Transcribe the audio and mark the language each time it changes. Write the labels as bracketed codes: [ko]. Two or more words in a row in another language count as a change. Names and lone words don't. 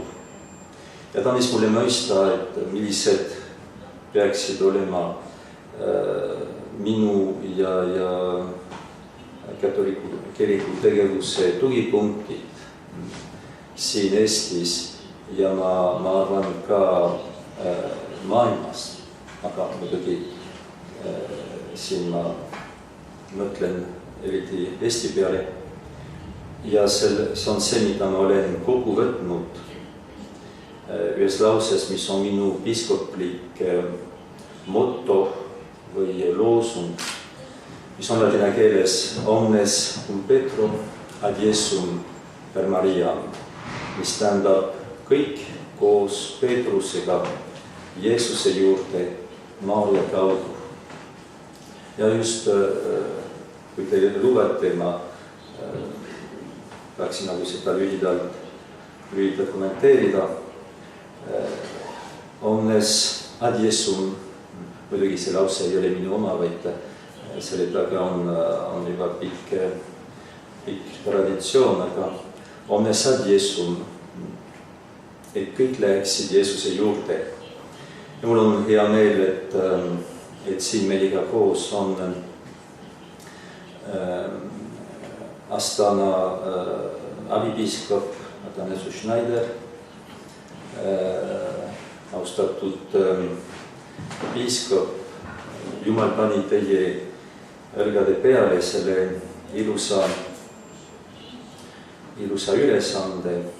[et] Ja ta andis mulle mõista, et millised peaksid olema minu ja katoliku kiriku tegevuse tugipunktid siin Eestis ja ma arvan ka maailmas, aga muidugi siin ma mõtlen eriti Eesti peale. Ja see on see, mida ma olen kokku võtnud ühes lauses, mis on minu piiskoplik motto või loosung, mis on ladina keeles [la] omnes cum Petro ad Iesum per Mariam, [et] mis tähendab kõik koos Peetrusega Jeesuse juurde Maarja kaudu. Ja just kui teile lubate, ma tahaksin nagu seda lühidalt kommenteerida. [la] Omnes ad Iesum, [et] muidugi see lause ei ole minu oma, vaid selle taga on juba pikk traditsioon, aga [la] omnes ad Iesum, [et] et kõik läheksid Jeesuse juurde. Ja mul on hea meel, et siin meiega koos on Astana abipiiskop Atanasu Schneider, austatud piiskop, Jumal pani teie õlgade peale selle ilusa ülesande